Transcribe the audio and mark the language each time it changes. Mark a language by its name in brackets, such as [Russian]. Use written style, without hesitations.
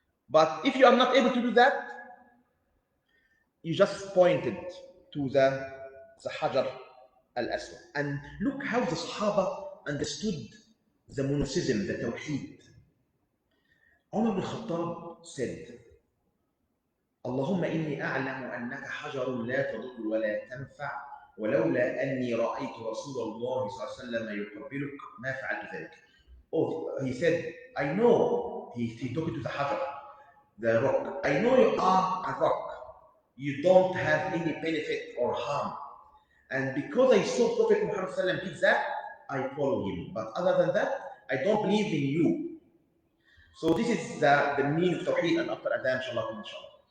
[English] But if you are not able to do that, you just pointed to the Hajar al-Aswad. And look how the Sahaba understood the monotheism, the Tawheed. Umar bin Khattab said, [Arabic] اللهم إني أعلم أنك حجر لا تضر ولا تنفع، ولولا أني رأيت رسول الله صلى الله عليه وسلم يقبلك ما فعلت ذلك. [English] Oh, he said, I know, he talking to the hajar, the rock. I know you are a rock. You don't have any benefit or harm. And because I saw Prophet Muhammad did that, I follow him. But other than that, I don't believe in you. So this is the meaning of Tawheed, and after Adhan, inshallah, inshallah.